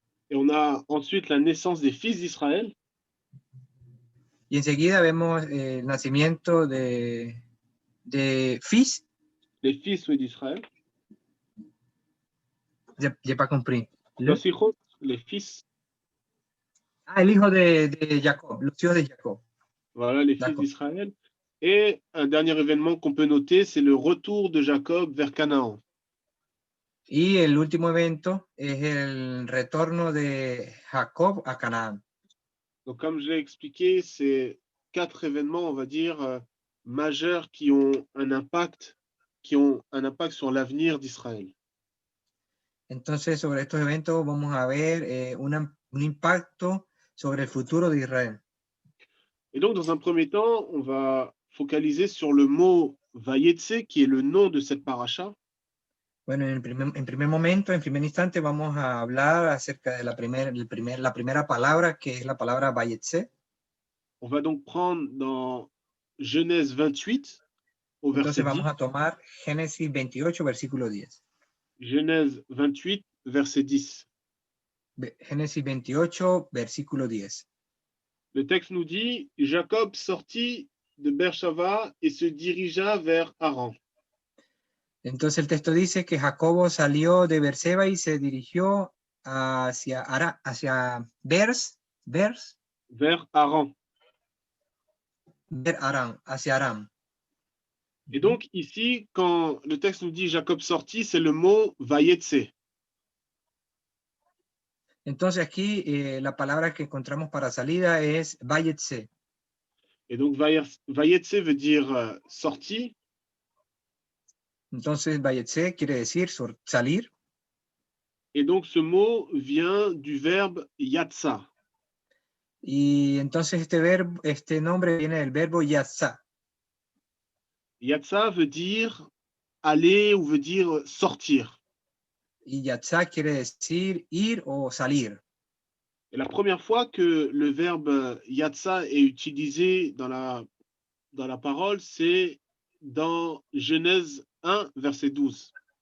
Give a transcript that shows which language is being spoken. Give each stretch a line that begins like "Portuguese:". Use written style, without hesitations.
French: Et on a ensuite la naissance des fils d'Israël.
Spanish: Y enseguida vemos el nacimiento de fils.
French: Les fils d'Israël. J'ai pas compris.
Spanish: Los hijos,
French: les fils.
Spanish: Ah, el hijo de Jacob, los hijos de Jacob.
French: Voilà, les fils d'Israël. Et un dernier événement qu'on peut noter, c'est le retour de Jacob vers Canaan.
Spanish: Y el último evento es el retorno de Jacob a Canaán.
French: Donc, comme je l'ai expliqué, c'est 4 événements, on va dire, majeurs qui ont un impact sur l'avenir d'Israël.
Spanish: Entonces, sobre estos eventos vamos a ver un impacto sobre el futuro de Israel.
French: Et donc, dans un premier temps, on va focaliser sur le mot Vayetze, qui est le nom de cette paracha.
Spanish: Bueno, en primer momento, en primer instante, vamos a hablar acerca de la primera palabra, que es la palabra Vayetze.
French: On va donc prendre dans Genèse 28, au verset 10.
Spanish: Entonces vamos a tomar Génesis 28, versículo 10.
French: Genèse 28, verset 10.
Spanish: Génesis 28, versículo 10.
French: Le texte nous dit, Jacob sortit de Beersheba et se dirigea vers Haran.
Spanish: Entonces el texto dice que Jacobo salió de Beerseba y se dirigió hacia
French: Vers, vers vers Haran.
Spanish: Vers Aram, hacia Aram.
French: Et donc ici, quand le texte nous dit Jacob sortit, c'est le mot Vayetze.
Spanish: Entonces aquí la palabra que encontramos para salida es Vayetze.
French: Et donc Vayetze veut dire sorti.
Spanish: Entonces Vayetze quiere decir salir.
French: Et donc ce mot vient du verbe yatsa.
Spanish: Y entonces este nombre viene del verbo yatsa.
French: Yatsa veut dire aller ou veut dire sortir.
Spanish: Y yatsa quiere decir ir o salir.
French: Et la première fois que le verbe yatsa est utilisé dans la parole, c'est dans Genèse 1, verset 12.